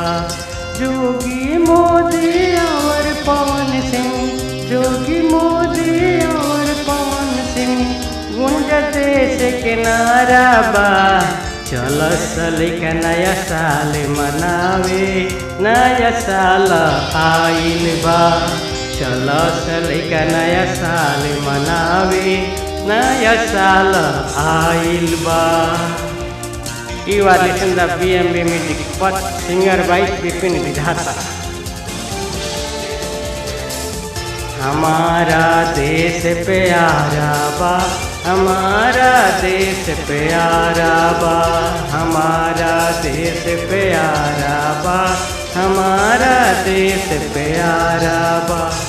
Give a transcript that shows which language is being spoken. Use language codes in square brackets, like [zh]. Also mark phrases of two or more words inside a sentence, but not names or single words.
[bho] जोगी मोदी और पवन सिंह, जोगी मोदी और पवन सिंह, गुंज देश के नारा बा। चलो साली का नया साल मनावे, नया साल आइल बा। चलो साली का नया साल मनावे, नया साल आइल बा। [en] You are listening to BMB Music, but singer by Bipin Vidhata। [bho] हमारा देश प्यारा बा, हमारा देश प्यारा बा, हमारा देश प्यारा बा, हमारा देश प्यारा बा।